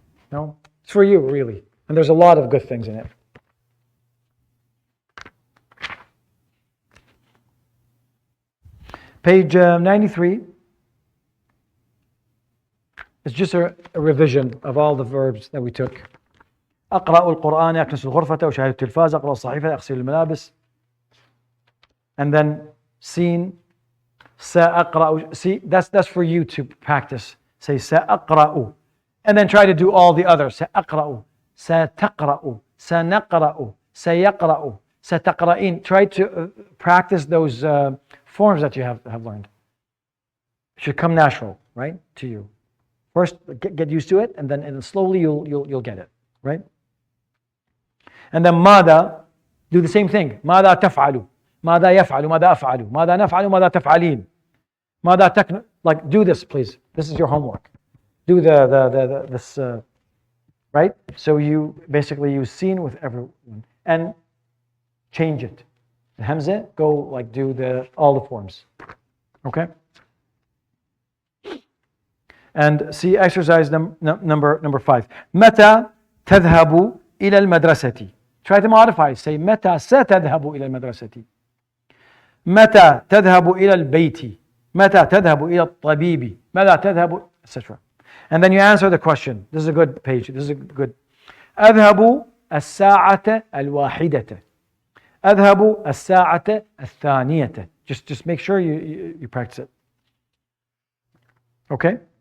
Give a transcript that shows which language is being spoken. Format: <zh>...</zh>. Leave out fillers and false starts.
<en>No? It's for you, really. And there's a lot of good things in it. Page 93 is just a revision of all the verbs that we took.</en> <ar>أقرأ القرآن، أكنس الغرفة، أشاهد التلفاز، أقرأ الصحيفة، أغسل الملابس.</ar> <en>And then seen. سأقرأ. See, that's for you to practice. Say سأقرأ. And then try to do all the others.</en> <ar>سأقرأ. ستقرأ. سنقرأ. سيقرأ. ستقرأين.</ar> <en>Try to practice those forms that you have learned. It should come natural, right, to you. First, get used to it, and then slowly you'll get it, right? And then ماذا, do the same thing.</en> <ar>ماذا تفعل? ماذا يفعل؟ ماذا أفعل؟ ماذا نفعل؟ ماذا تفعلين؟ ماذا تكن?</ar> <en>Like, do this, please. This is your homework. Do this, right? So you basically use seen with everyone and change it. The hamza, go like do all the forms. Okay? And see exercise number 5.</en> <ar>متى تذهب إلى المدرسة?</ar> <en>Try to modify.</en> <ar>Say متى ستذهب إلى المدرسة؟ متى تذهب إلى البيت؟ متى تذهب إلى الطبيب؟ متى تذهب, etc.</ar> <en>And then you answer the question. This is a good page. This is a good.</en> <ar>أذهب الساعة الواحدة. أذهب الساعة الثانية.</ar> <en>Just make sure you practice it. Okay?</en>